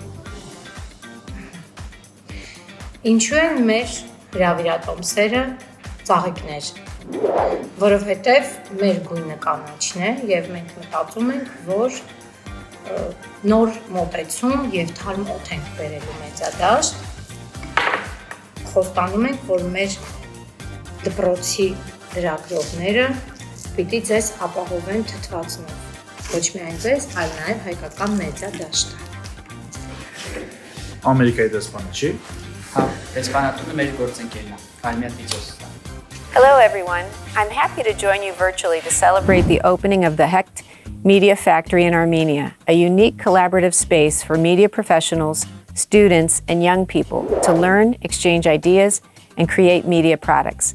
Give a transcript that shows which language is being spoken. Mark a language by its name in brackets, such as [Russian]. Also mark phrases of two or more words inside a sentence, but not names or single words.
[Armenian] Ինչու են մեր հրավիրատոմսերը ծաղիկներ, որովհետև մեր գույնը կանաչն է եւ մենք մտածում ենք, որ նոր մոտեցում եւ թարմ օդ ենք բերելու մեծադաշտ, խոստանում ենք, որ մեր դպրոցի լրագրողները պիտի ձեզ ապահովեն թթվածնով, ոչ միայն ձեզ, այլ նաեւ հայկական մեդիա դաշտը։ Ամերիկայի դեսպանը չի։ Հա, դեսպանատունը մեր գործընկերն է, այլ մի հատ վիճոս։ [English] Hello everyone. I'm happy to join you virtually to celebrate the opening of the Hetq Media Factory in Armenia, a unique collaborative space for media professionals, students, and young people to learn, exchange ideas, and create media products.